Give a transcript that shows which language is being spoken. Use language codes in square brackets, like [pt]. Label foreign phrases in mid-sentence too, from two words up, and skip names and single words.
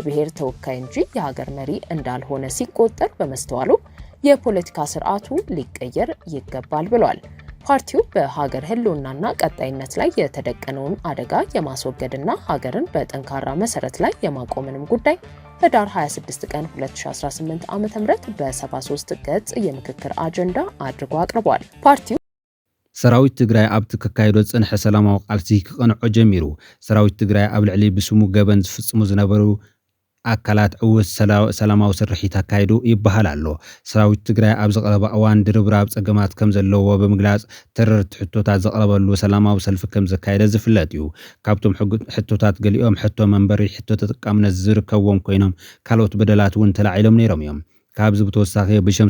[am] ብሔር ተወካይ እንጂ የሀገር መሪ እንዳልሆነ ሲቆጠር በመስተዋሉ የፖለቲካ ስርዓቱ ሊቀየር ይገባል ብሏል። ፓርቲው በሀገር ህልውናና ቀጣይነት ላይ የተደቀነውን አደጋ የማስወገድና ሀገርን በጠንካራ መሰረት ላይ የማቆምንም ጉዳይ ህዳር 26 ቀን 2018 ዓ.ም በ73 ገጽ የምክክር አጀንዳ አድርጎ አቅርቧል። ፓርቲው [ti] ሰራዊት ትግራይ ኣብ ተካይዶ ጽንሐ ሰላማዊ ቃልሲ ክቐንዖ ጀሚሩ ሰራዊት ትግራይ ኣብ ልዕሊ ብስሙ ገበን ዝፍጽሙ ዝነበሩ ኣካላት ዕውት ሰላማዊ ስርሒት ኣካይዱ ይበሃል ኣሎ ሰራዊት ትግራይ ኣብ ዘቕረበ እዋን ድርብራብ ጸገማት ከም ዘለዎ ብምግላጽ ተረርቲ ሕቶታት ዘቕረበሉ ሰላማዊ ሰልፊ ከም ዘካየደ ዝፍለጥ እዩ ካብቶም ሕቶታት ገሊኦም ሕቶ መንበሪ ሕቶ ተጠቃምነት ዝርከብዎም ኮይኖም ካልኦት በደላት እውን ተላዒሎም ነይሮም እዮም ካብዚ ብተወሳኺ ብሸም